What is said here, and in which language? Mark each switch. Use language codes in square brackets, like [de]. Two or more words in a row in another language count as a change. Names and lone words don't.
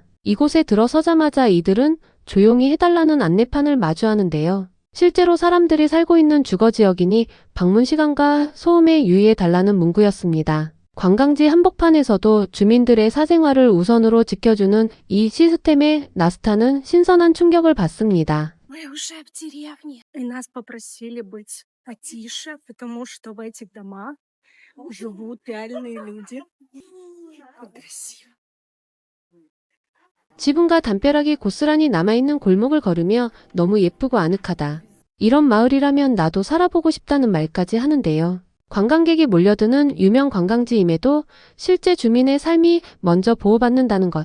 [ko] 이곳에 들어서자마자 이들은 조용히 해달라는 안내판을 마주하는데요. 실제로 사람들이 살고 있는 주거지역이니 방문 시간과 소음에 유의해달라는 문구였습니다. 관광지 한복판에서도 주민들의 사생활을 우선으로 지켜주는 이 시스템에 나스타는 신선한 충격을 받습니다. [ru] Мы уже в деревне. И нас попросили быть потише, потому что в этих домах живут реальные люди. Как красиво. [ko] 지붕과 담벼락이 고스란히 남아있는 골목을 걸으며 너무 예쁘고 아늑하다. 이런 마을이라면 나도 살아보고 싶다는 말까지 하는데요. 관광객이 몰려드는 유명 관광지임에도 실제 주민의 삶이 먼저 보호받는다는 것.